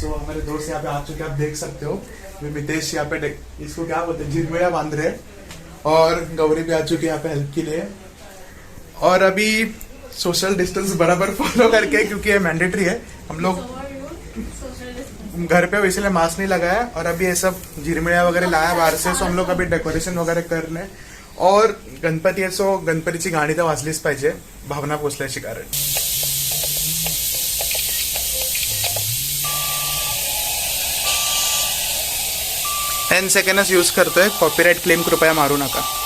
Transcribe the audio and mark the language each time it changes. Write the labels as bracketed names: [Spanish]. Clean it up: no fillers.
[Hindi] So हमारे दोस्त यहाँ पे आ चुके हैं, आप देख सकते हो। मितेश यहाँ पे इसको क्या बोलते हैं, झिरमिरा बांध रहे हैं, और गौरी भी आ चुकी है यहाँ पे हेल्प के लिए। और अभी सोशल डिस्टेंस बराबर फॉलो करके, क्योंकि ये मैंडेटरी है, हम लोग घर पे इसलिए मास्क नहीं लगाया। और अभी ये सब झिरमिळ्या वगैरह लाया बाहेर से, सो हम लोग अभी डेकोरेशन वगैरह करणे। [Marathi] और गणपती आहे, सो गणपतीची गाणी तर वाजलीच पाहिजे भावना पोचल्याची कारण। 10 सेकंडच यूज करतोय, कॉपीराइट क्लेम कृपया मारू नका।